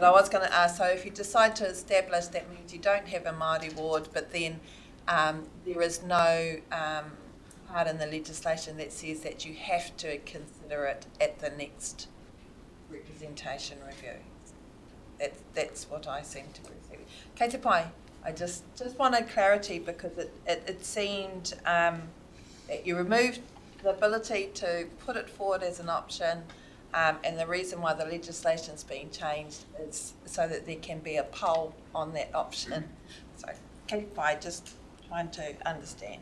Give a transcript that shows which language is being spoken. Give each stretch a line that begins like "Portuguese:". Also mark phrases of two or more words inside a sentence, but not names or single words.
English: I was going to ask, so if you decide to establish, that means you don't have a Māori ward, but then there is no part in the legislation that says that you have to consider it at the next representation review. That's what I seem to be receiving.
Māori: Kei te pai,
English: I just wanted clarity because it seemed that you removed the ability to put it forward as an option. And the reason why the legislation's been changed is so that there can be a poll on that option. So, keep by just trying to understand.